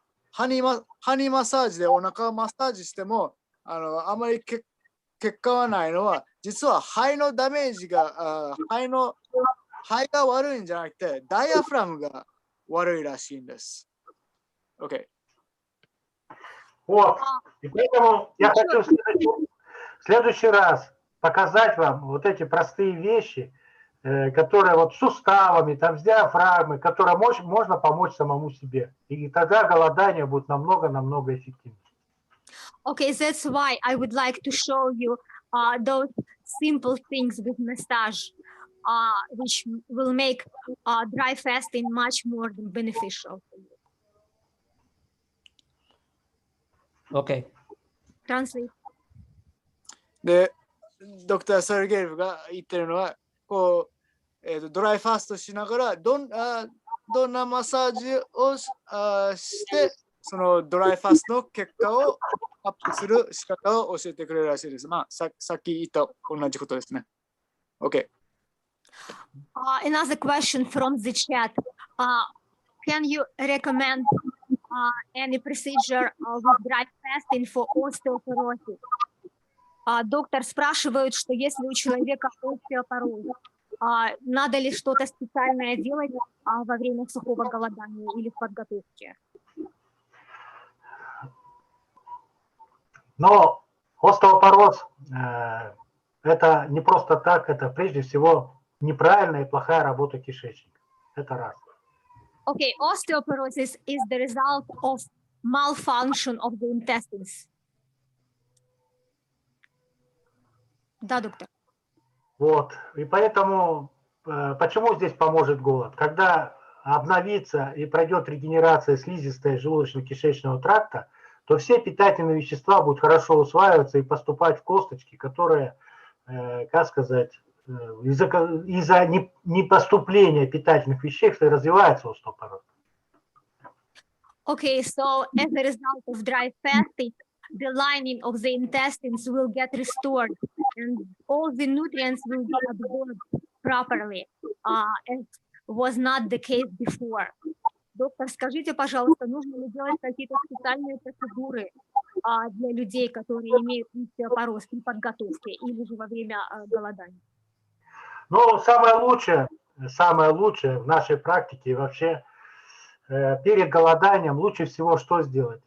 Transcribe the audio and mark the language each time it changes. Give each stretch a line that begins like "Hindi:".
Japanese: ハニーマッサージでお腹をマッサージしても、あまり結果はないのは、実は肺のダメージが、肺が悪いんじゃなくて、ダイアフラムが悪いらしいんです。
English: OK。
Russian: Вот. И поэтому я хочу в следующий раз показать вам вот эти простые вещи, которые вот с суставами, там, с диафрагмой, которые можно помочь самому себе. И тогда голодание будет намного эффективнее.
English: Okay, that's why I would like to show you those simple things with massage, which will make dry fasting much more beneficial for you. Okay. Translate.
Japanese: で、ドクター・サルゲルが言ってるのは、こう、ドライファストしながらどんなマッサージをして、そのドライファストの結果をアップする仕方を教えてくれるらしいです。まあ、さっき言った同じことですね。
English: OK。 Another question from the chat. Can you recommend any procedure with dry fasting for osteoporosis?
Russian: Доктор спрашивает, что если у человека остеопороз, надо ли что-то специальное делать во время сухого голодания или в подготовке? Но остеопороз это не просто так, это прежде всего неправильная и плохая работа кишечника. Это раз.
English: Okay, osteoporosis is the result of malfunction of the intestines.
Russian: Да, доктор. Вот. И поэтому, почему здесь поможет голод? Когда обновится и пройдет регенерация слизистой желудочно-кишечного тракта, то все питательные вещества будут хорошо усваиваться и поступать в косточки, которые, как сказать, из-за непоступления питательных веществ развивается остеопороз.
English: Okay, so as a result of dry fasting, the lining of the intestines will get restored and all the nutrients will be absorbed properly, as was not the case before.
Russian: Доктор, скажите, пожалуйста, нужно ли делать какие-то специальные процедуры для людей, которые имеют остеопороз при подготовке или же во время голодания? Ну, самое лучшее в нашей практике вообще перед голоданием лучше всего что сделать?